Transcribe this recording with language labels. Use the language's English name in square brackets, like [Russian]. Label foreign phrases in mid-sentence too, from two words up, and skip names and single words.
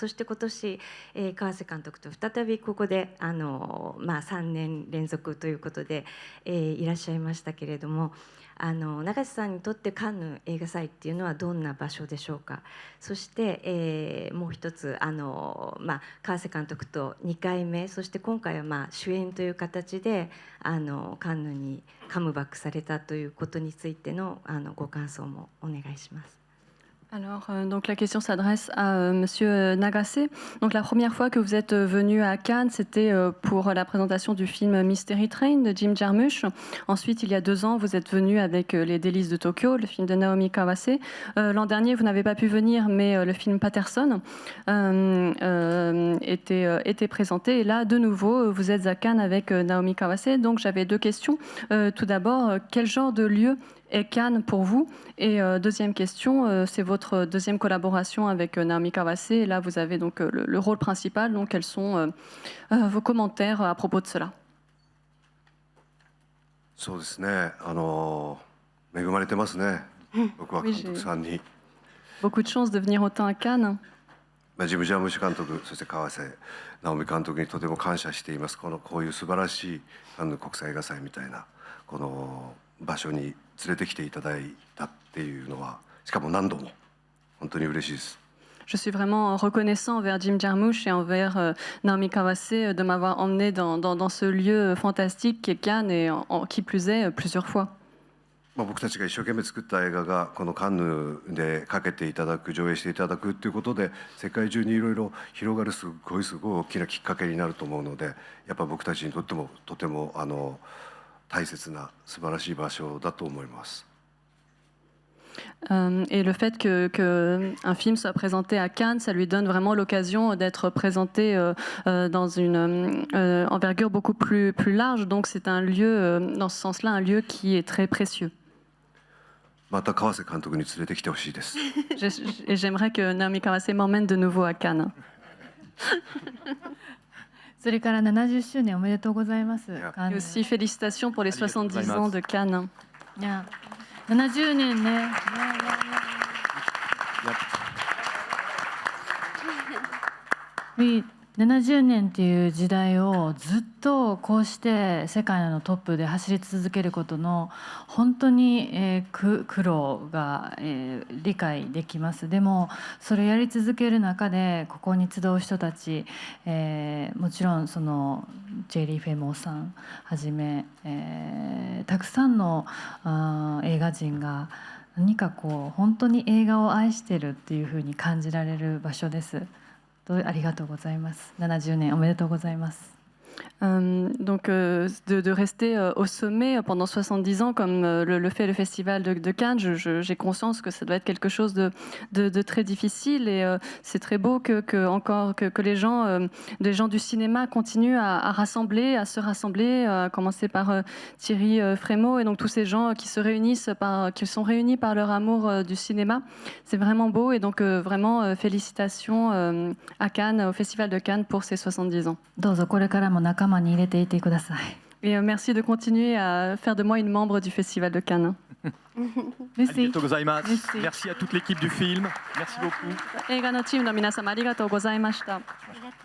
[Japanese] そして今年、川瀬監督と再びここで3年連続ということで、いらっしゃいましたけれども、永瀬さんにとってカンヌ映画祭っていうのはどんな場所でしょうか。そして、もう一つ川瀬監督と2回目、そして今回は主演という形でカンヌにカムバックされたということについてのご感想もお願いします。 [French] Alors, donc la question s'adresse à Monsieur Nagase. Donc la première fois que vous êtes venu à Cannes, c'était pour la présentation du film Mystery Train de Jim Jarmusch. Ensuite, il y a 2 ans, vous êtes venu avec Les Délices de Tokyo, le film de Naomi Kawase. L'an dernier, vous n'avez pas pu venir, mais le film Patterson était présenté. Et là, de nouveau, vous êtes à Cannes avec Naomi Kawase. Donc j'avais 2 questions. Tout d'abord, quel genre de lieu est Cannes pour vous? Et deuxième question, c'est votre deuxième collaboration avec Naomi Kawase. Et là, vous avez donc le rôle principal. Donc, quels sont vos commentaires à propos de cela? [Japanese] そうですね。恵まれてますね。僕は監督さんに。 [French] Beaucoup de chance de venir autant à Cannes. [Japanese] ジム・ジャムシュ監督、そして川瀬直美監督にとても感謝しています。こういう素晴らしいカンヌ国際映画祭みたいなこの場所に連れてきていただいたっていうのは、しかも何度も本当に嬉しいです。 [French] Je suis vraiment reconnaissant envers Jim Jarmusch et envers Naomi Kawase de m'avoir emmené dans ce lieu fantastique qu'est Cannes et qui plus est plusieurs fois. [Japanese] 僕たちが一生懸命作った映画がこのカンヌでかけていただく、上映していただくということで世界中にいろいろ広がるすごい大きなきっかけになると思うので、やっぱ僕たちにとってもとても大切な素晴らしい場所だと思います。 [French] Et le fait qu'un film soit présenté à Cannes, ça lui donne vraiment l'occasion d'être présenté dans une envergure beaucoup plus large. Donc c'est un lieu, dans ce sens-là, un lieu qui est très précieux. [Japanese] また川瀬監督に連れてきてほしいです。 [French] Et j'aimerais que Naomi Kawase m'emmène de nouveau à Cannes. [Japanese] それから70周年おめでとうございます。 [French] Et aussi félicitations pour les 70 ans de Cannes. [Japanese] 70 年ね。70年っていう時代をずっとこうして世界のトップで走り続けることの本当に苦労が理解できます。でもそれをやり続ける中でここに集う人たち、もちろんそのジェリー・フェモーさんはじめ、たくさんの映画人が何かこう本当に映画を愛してるっていうふうに感じられる場所です。ありがとうございます。70年おめでとうございます。 [French] Donc de rester au sommet pendant 70 ans comme le fait le Festival de Cannes, j'ai conscience que ça doit être quelque chose de très difficile et c'est très beau que les gens du cinéma continuent à se rassembler, à commencer par Thierry Frémaux et donc tous ces gens qui sont réunis par leur amour du cinéma. C'est vraiment beau et donc vraiment félicitations à Cannes, au Festival de Cannes pour ses 70 ans. [Japanese] どうぞこれからも仲間に入れていてください。 [French] Et merci de continuer à faire de moi une membre du Festival de Cannes. Merci. Merci à toute l'équipe du film. Merci beaucoup. [Japanese] 映画のチームの皆様ありがとうございました。